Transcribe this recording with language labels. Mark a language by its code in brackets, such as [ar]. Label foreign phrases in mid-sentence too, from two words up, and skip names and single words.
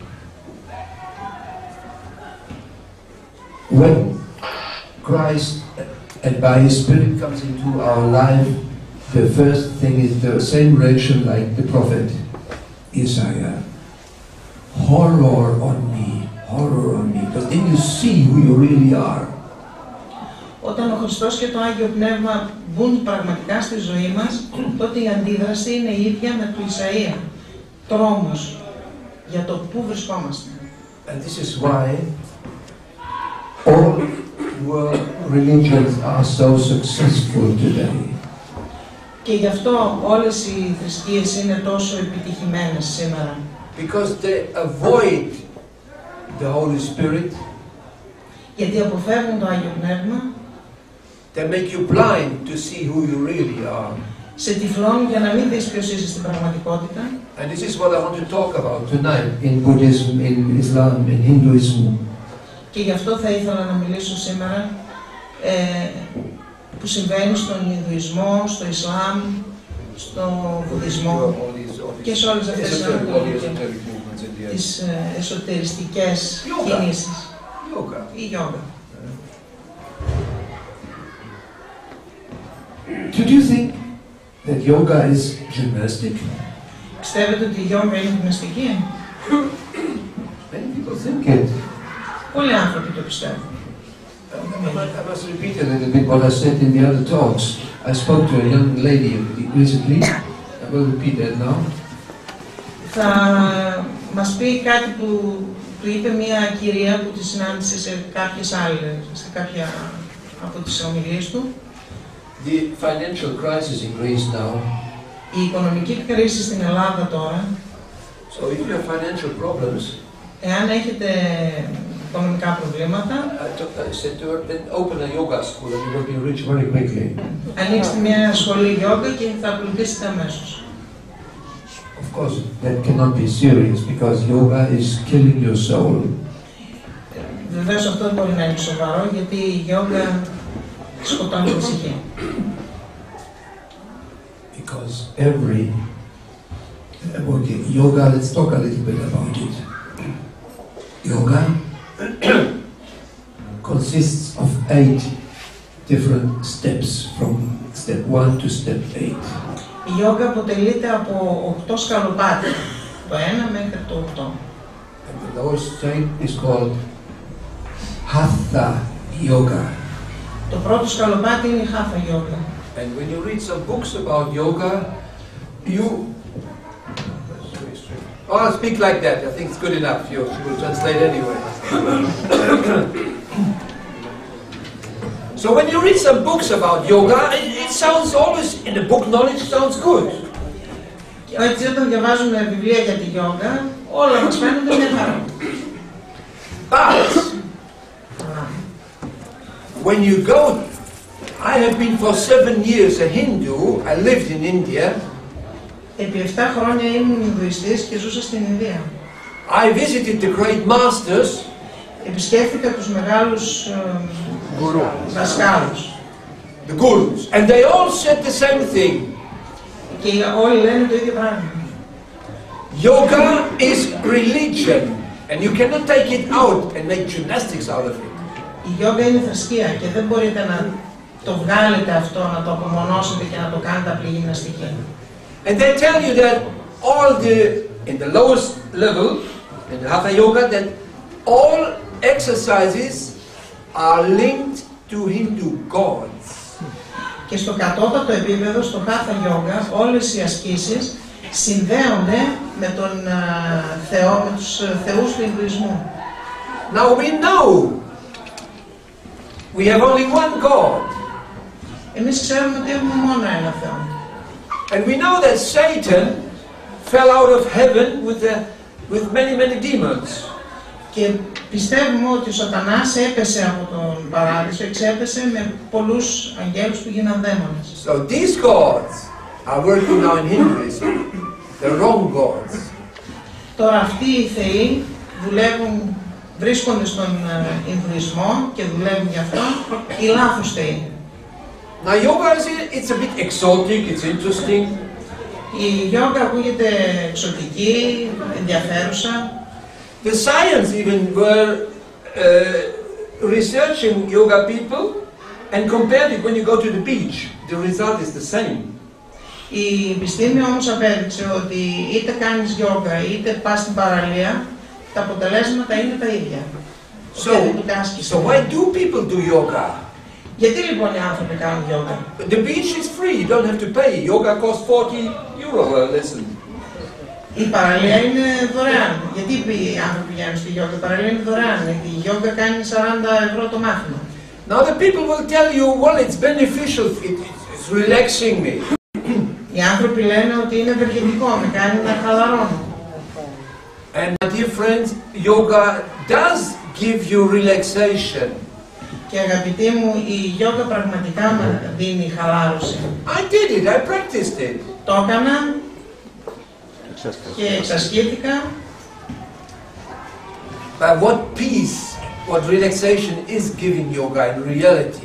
[en] When Christ and by His Spirit comes into our life, the first thing is the same reaction like the prophet Isaiah. Horror on me, horror on me. But then you see who you really are. [el] Όταν ο Χριστός και το Άγιο Πνεύμα μπουν πραγματικά στη ζωή μας, τότε η αντίδραση είναι η ίδια με του Ισαΐα. Τρόμος για το πού βρισκόμαστε. [en] And this is why all world religions are so successful today. [el] Και γι' αυτό όλες οι θρησκείες είναι τόσο επιτυχημένες σήμερα. [en] Because they avoid the Holy Spirit. [el] Γιατί αποφεύγουν το Άγιο Πνεύμα. [en] They make you blind to see who you really are. [el] Σε τυφλώνουν για να μην δεις ποιος είσαι στην πραγματικότητα. [en] And this is what I want to talk about tonight in Buddhism, in Islam, in Hinduism. [el] Και γι' αυτό θα ήθελα να μιλήσω σήμερα που συμβαίνει στον Ινδουισμό, στο Ισλάμ, στο Βουδισμό και σε όλες αυτές τις εσωτεριστικές κινήσεις. Η γιόγκα. [en] Do you think that yoga is gymnastic? [el] Πιστεύετε ότι η γιόγκα είναι γυμναστική? [en] Many people think it. [el] Πολλοί άνθρωποι το πιστεύουν. [en] I must repeat a little bit what I said in the other talks. I spoke to a young lady recently. I will repeat that now. [el] Θα μας πει κάτι που είπε μια κυρία που τη συνάντησε σε κάποιες άλλες, σε κάποια από τις ομιλίες του. [en] The financial crisis in Greece now. [el] Η οικονομική κρίση στην Ελλάδα τώρα. [en] So if you have financial problems, [el] εάν έχετε οικονομικά προβλήματα, [en] I said to her, then open a yoga school and you will be rich very quickly. [el] Ανοίξτε μια σχολή γιόγκα και θα πλουτίσετε αμέσως. [en] Of course, that cannot be serious because yoga is killing your soul. [el] Βεβαίως αυτό δεν μπορεί να είναι σοβαρό γιατί η γιόγκα σκοτώνει την ψυχή. [en] Because okay, yoga, let's talk a little bit about it. Yoga consists of 8 different steps from step 1 to step 8. [el] Η γιόγκα αποτελείται από 8 σκαλοπάτια, το 1 μέχρι το 8. [en] And the lowest state is called Hatha Yoga. [el] Το πρώτο σκαλοπάτι είναι η Hatha Yoga. [en] And when you read some books about yoga, I'll speak like that. I think it's good enough. You will translate anyway. So when you read some books about yoga, it sounds always, in the book knowledge sounds good. [el] Έτσι όταν διαβάζουμε βιβλία για τη γιόγκα, όλα μας φαίνονται μια χαρά. [en] But when you go, I have been for 7 years a Hindu. I lived in India. [el] Επί 7 χρόνια ήμουν Ινδουιστής και ζούσα στην Ινδία. [en] I visited the great masters. [el] Επισκέφθηκα τους μεγάλους δασκάλους. [en] The gurus. And they all said the same thing. [el] Και όλοι λένε το ίδιο πράγμα. [en] Yoga is religion, and you cannot take it out and make gymnastics out of it. [el] Η γιόγκα είναι θρησκεία και δεν μπορείτε να το βγάλετε αυτό, να το απομονώσετε και να το κάνετε απλή γυμναστική. [en] And they tell you that in the lowest level, in the Hatha Yoga, that all exercises are linked to Hindu gods. [el] Και στο κατώτατο επίπεδο, στο Hatha Yoga, όλες οι ασκήσεις συνδέονται με τον Θεό, με τους θεούς του Ινδουισμού. [en] Now we know we have only one God. [el] Εμείς ξέρουμε ότι έχουμε μόνο ένα Θεό. [en] And we know that Satan fell out of heaven with many demons. [el] Και πιστεύουμε ότι ο Σατανάς έπεσε από τον παράδεισο, εξέπεσε με πολλούς αγγέλους που γίναν δαίμονες. [en] So these gods are working now in Hinduism. The wrong gods. [el] Τώρα αυτοί οι θεοί βρίσκονται στον Ινδουισμό και δουλεύουν γι' αυτό οι λάθος θεοί. [en] Now yoga it's a bit exotic, it's interesting. [el] Η γιόγκα ακούγεται εξωτική, ενδιαφέρουσα. [en] The science even were researching yoga people and compared it when you go to the beach. The result is the same. [el] Η επιστήμη όμως απέδειξε ότι είτε κάνεις γιόγκα είτε πας στην παραλία, τα αποτελέσματα είναι τα ίδια. [en] So why do people do yoga? [el] Γιατί λοιπόν οι άνθρωποι κάνουν γιόγκα? [en] The beach is free, you don't have to pay. Yoga costs 40 euro a lesson. [el] Η παραλία είναι δωρεάν. Γιατί οι άνθρωποι πηγαίνουν στη γιόγκα? Η παραλία είναι δωρεάν. Η γιόγκα κάνει 40 ευρώ το μάθημα. [en] Now the people will tell you, well, it's beneficial, it's relaxing me. [el] Οι άνθρωποι λένε ότι είναι ευεργετικό, με κάνει να χαλαρώνω. [en] And my dear friends, yoga does give you relaxation. [el] Και αγαπητοί μου, η γιόγκα πραγματικά με δίνει χαλάρωση. [en] I did it, I practiced it. [el] Το έκανα και εξασκήθηκα. [en] But what peace, what relaxation is giving yoga in reality.